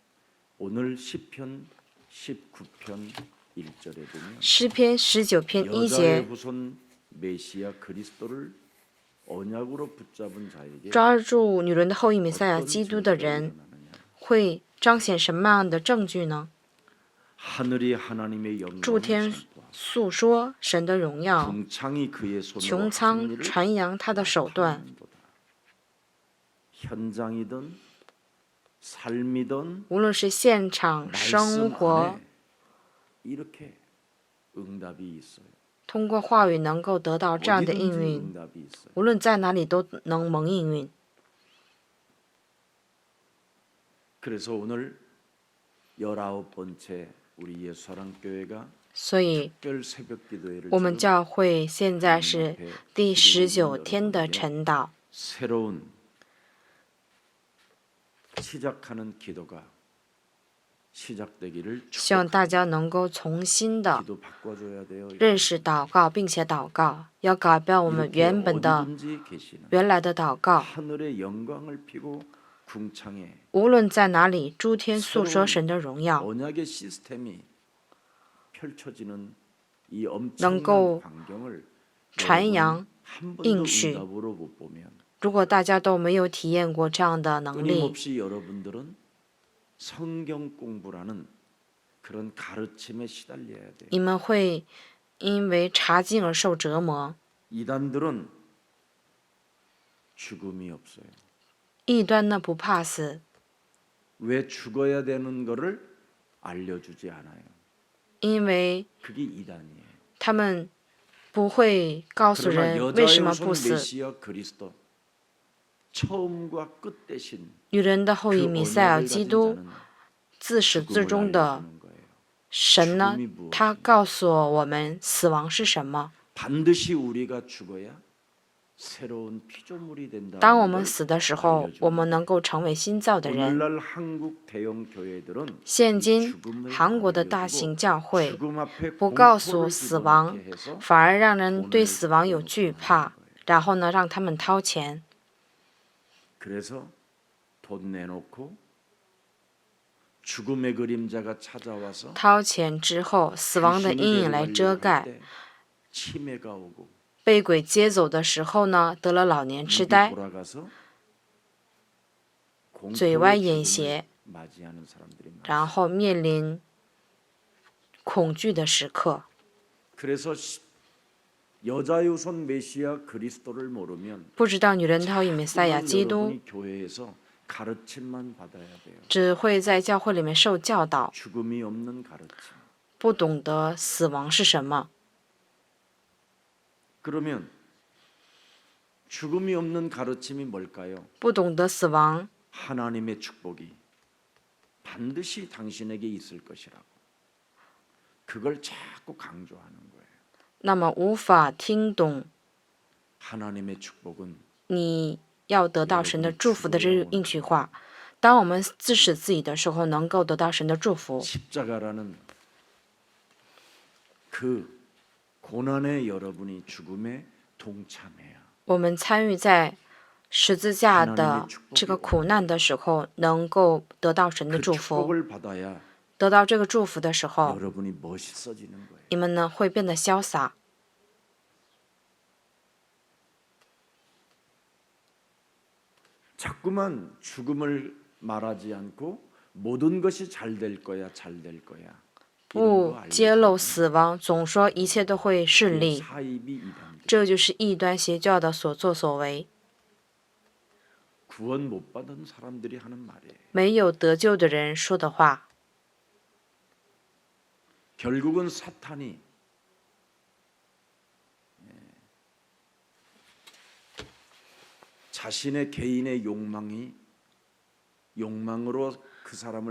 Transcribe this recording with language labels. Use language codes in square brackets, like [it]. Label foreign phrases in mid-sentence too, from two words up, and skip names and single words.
[zh] 诗篇19篇1节，抓住女人的后裔弥赛亚基督的人，会彰显什么样的证据呢？诸天诉说神的荣耀，穹苍传扬他的手段。 [ko] 삶이든 [zh] 无论是现场生 [ko] 말씀 [zh] 活， [ko] 안에 이렇게 응답이 있어요. [zh] 通过话语能够得到这样的应 [ko] 어디든지 [zh] 允， [ko] 응답이 있어요. [zh] 无论在哪里都能蒙应允。 [ko] 그래서 오늘 19번째 우리 예수사랑교회가 [zh] 所以， [ko] 특별 새벽 기도회를 [zh] 我们 [ko] 지금 [zh] 教会现在 [ko] 하나님 [zh] 是 [ko] 앞에 [zh] 第 [ko] 드리고 [zh] 19 [ko] 있는 [zh] 天的 [ko] 여러분에게 [zh] 晨祷， [ko] 새로운 시작하는 기도가 시작되기를 [zh] 希望大 [ko] 축복합니다. [zh] 家能够重新的 [ko] 기도 바꿔줘야 돼요. [zh] 认识祷告，并且祷告，要改变我们 [ko] 이렇게 [zh] 原本的 [ko] 어디든지 계시는 [zh] 原来的祷告。 [ko] 하늘의 영광을 피고 궁창에 [zh] 无论在哪里，诸天诉说神的荣耀， [ko] 언약의 시스템이 펼쳐지는 이 [zh] 能够 [ko] 엄청난 광경을 [zh] 传扬 [ko] 한 번도 [zh] 应许。 [ko] 응답으로 못 보면 [zh] 如果大家都没有体验过这样的能力， [ko] 끊임없이 여러분들은 성경 공부라는 그런 가르침에 시달려야 돼요. [zh] 你们会因为查经而受折磨。 [ko] 이단들은 죽음이 없어요. [zh] 异端呢不怕死， [ko] 왜 죽어야 되는 거를 알려주지 않아요. [zh] 因为 [ko] 그게 이단이에요. [zh] 他们不会告诉 [ko] 그러나 [zh] 人为什么 [ko] 여자의 [zh] 不 [ko] 후손 [zh] 死。 [ko] 메시아 그리스도 처음과 끝 대신 [zh] 女人的后裔 [ko] 그 [zh] 弥赛亚 [ko] 언약을 [zh] 基 [ko] 가진 [zh] 督 [ko] 자는 [zh] 自始至 [ko] 죽음을 [zh] 终的 [ko] 알려주는 거예요. [zh] 神呢，他告诉我们死亡是什么。 [ko] 반드시 우리가 죽어야 새로운 피조물이 [zh] 当我 [ko] 된다는 [zh] 们 [ko] 걸 [zh] 死的时候，我们能够成为新造的人。 [ko] 오늘날 한국 대형 교회들은 [zh] 现今 [ko] 죽음을 [zh] 韩国的 [ko] 안 [zh] 大 [ko] 알려주고 [zh] 型教会 [ko] 죽음 앞에 [zh] 不告诉 [ko] 공포를 [zh] 死亡， [ko] 집어넣게 해서 [zh] 反而让人对死亡有惧怕，然后呢，让他们掏钱， [ko] 그래서 돈 내놓고 죽음의 그림자가 찾아와서 [zh] 掏钱之后，死亡的 [ko] 귀신이 [zh] 阴影来遮 [ko] 데려가려고 할 [zh] 盖。 [ko] 때 치매가 오고 [zh] 被鬼接走的时候呢，得了老年痴 [ko] 입이 [zh] 呆， [ko] 돌아가서 [zh] 嘴歪 [ko] 공포의 [zh] 眼 [ko] 죽음을 [zh] 斜， [ko] 맞이하는 사람들이 많아요. [zh] 然后面临恐惧的时刻。 [ko] 그래서 여자의 후손 메시아 그리스도를 모르면 [zh] 不知道女人的后裔弥赛亚 [ko] 그만 [zh] 基督， [ko] 여러분이 교회에서 가르침만 받아야 돼요. [zh] 只会在教会里面受教导， [ko] 죽음이 없는 가르침. [zh] 不懂得死亡是什么。 [ko] 그러면 죽음이 없는 가르침이 뭘까요? [zh] 不懂得死亡， [ko] 하나님의 축복이 반드시 당신에게 있을 것이라고. 그걸 자꾸 강조하는 거예요. [zh] 那么无法听懂 [ko] 하나님의 축복은 [zh] 你要得到神的祝福的这个应许话。当我们自始自己的时候，能够得到神的祝福。 [ko] 십자가라는 그 고난의 여러분이 죽음에 동참해야 [zh] 我们参与在十字架的这个苦难的时候，能够得到神的 [ko] 그 [zh] 祝福。 [ko] 축복을 받아야 [zh] 得到这个祝福的时候， [ko] 여러분이 멋있어지는 거예요. [zh] 你们呢会变得潇洒。 [ko] 자꾸만 죽음을 말하지 않고 모든 것이 잘 될 거야, 잘 될 거야. [zh] 不揭露死亡，总说一切都会顺利， [ko] 사입이 이단들. [zh] 这就是异端邪教的所作所为。 [ko] 구원 못 받은 사람들이 하는 말이에요. [zh] 没有得救的人说的话， [ko] 결국은 사탄이 자신의 개인의 욕망으로 그 사람을